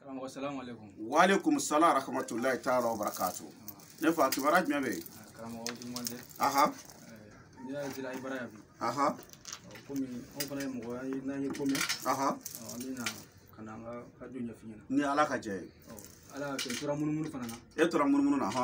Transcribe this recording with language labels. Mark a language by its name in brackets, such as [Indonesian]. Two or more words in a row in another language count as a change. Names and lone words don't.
[Arabic] السلام عليكم. وعليكم السلام ورحمة الله تعالى وبركاته. [Bambara] Ne fa kibara jumɛn bɛ yen? Karamɔgɔ juguman tɛ. N'i y'a jira i bara yan bi. Komi anw fana ye mɔgɔ ye n'an ye ko mɛn. An bɛ na ka na an ka don ɲɛf'i ɲɛna. Ni Ala ka jɛ ye. Ala y'a kɛ n tora munumunu fana na. E tora munumunu na